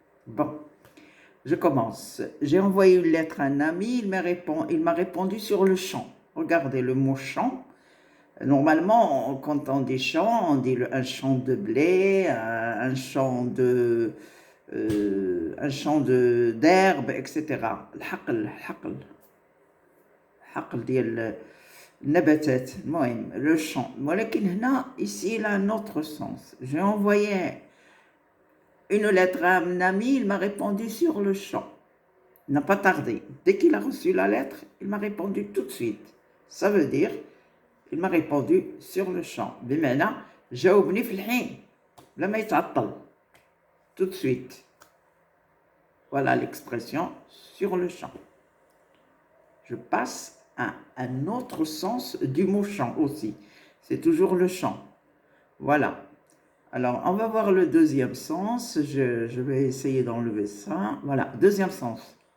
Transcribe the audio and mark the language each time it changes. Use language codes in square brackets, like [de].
[fr] Bon, je commence. J'ai envoyé une lettre à un ami, il m'a répondu sur le champ. Regardez le mot champ. Normalement, quand on dit champ, on dit un champ de blé, un champ d'herbe, etc. [ar] الحقل ديال النباتات المهم le champ. ولكن هنا [fr] ici il a un autre sens. J'ai envoyé une lettre à un ami, il m'a répondu sur le champ. Il n'a pas tardé. Dès qu'il a reçu la lettre, il m'a répondu tout de suite. Ça veut dire il m'a répondu sur le champ. [ar] بمعنى جاوبني في الحين بلا ما يتعطل. [fr] Tout de suite. Voilà l'expression sur le champ. Je passe à un autre sens du mot champ aussi. C'est toujours le champ. Voilà. Alors, on va voir le deuxième sens. Je vais essayer d'enlever ça. Voilà, deuxième sens.